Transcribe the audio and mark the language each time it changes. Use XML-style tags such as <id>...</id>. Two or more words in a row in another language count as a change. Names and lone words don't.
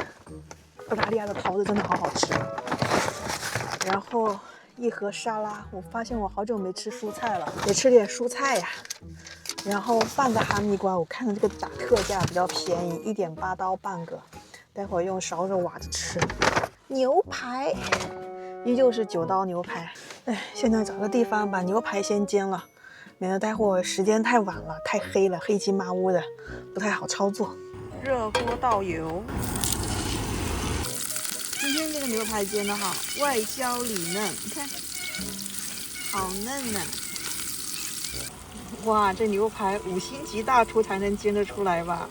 <zh>澳大利亞的桃子真的好好吃。然后1盒沙拉，我發現我好久沒吃蔬菜了，得吃點蔬菜呀。然後半個哈密瓜，我看到這個打特價比較便宜，1.8刀半個，待會兒用勺子挖着吃。牛排，依舊是9刀牛排。哎，現在找個地方把牛排先煎了，免得待會兒時間太晚了，太黑了，黑漆麻烏的，不太好操作。熱鍋倒油。今天這個牛排煎得好，外焦裡嫩，你看，好嫩吶！哇，這牛排5星級大廚才能煎得出來吧？</zh>